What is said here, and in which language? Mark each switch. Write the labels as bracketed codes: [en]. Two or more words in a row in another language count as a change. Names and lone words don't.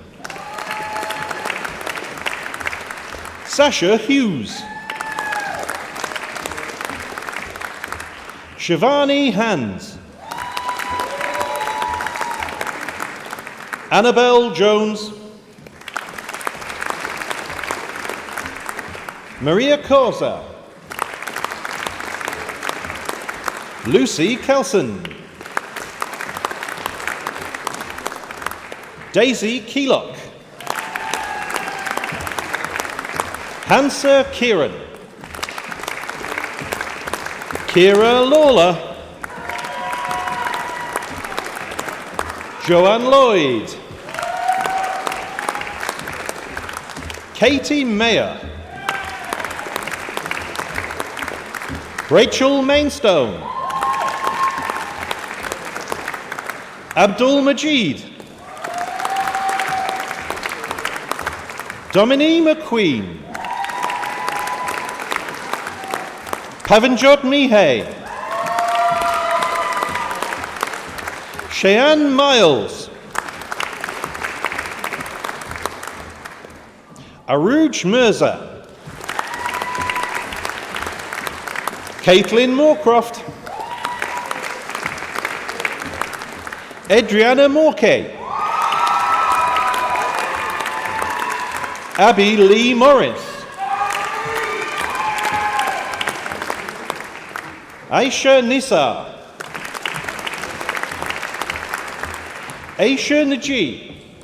[en] Sasha Hughes. Shivani Hands. Annabelle Jones. Maria Corsa. Lucy Kelson. Daisy Keelock. Hansa Kieran. Kira Lawler. Joanne Lloyd. Katie Mayer. Rachel Mainstone. Abdul Majid. Dominique McQueen. Pavanjot Mihai. Cheyenne Miles. Aruj Mirza. Caitlin Moorcroft. Adriana Morkey. Abby Lee Morris. Aisha Nisa. Aisha Najee.